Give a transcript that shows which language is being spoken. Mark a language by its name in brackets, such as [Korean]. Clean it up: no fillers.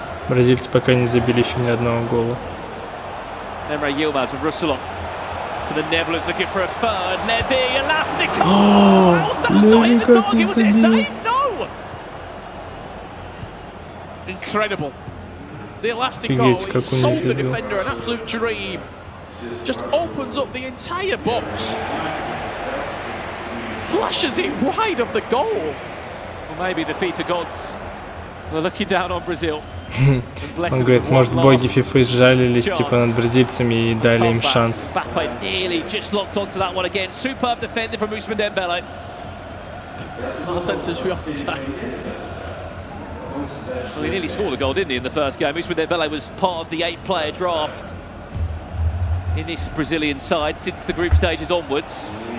[Russian] Бразильцы пока не забили еще ни одного гола. [English] Emre Yilmaz with Russelot for the Netherlands looking for a third. Levy, elastic. How's that not in the target? Was it a save? No. Incredible. The elastic goal sold the defender an absolute dream. Just opens up the entire box. Flashes it wide of the goal. Well, maybe the FIFA gods were looking down on Brazil. [Russian] Он говорит, может, боги FIFA сжалились типа над бразильцами и дали им шанс. [English] Nearly just locked onto that one again. Superb defender from Ousmane Dembele. Not a sentence we often say. Well, he nearly scored a goal, didn't he, in the first game? Ousmane Dembele was part of the 8-player draft in this Brazilian side since the group stages onwards.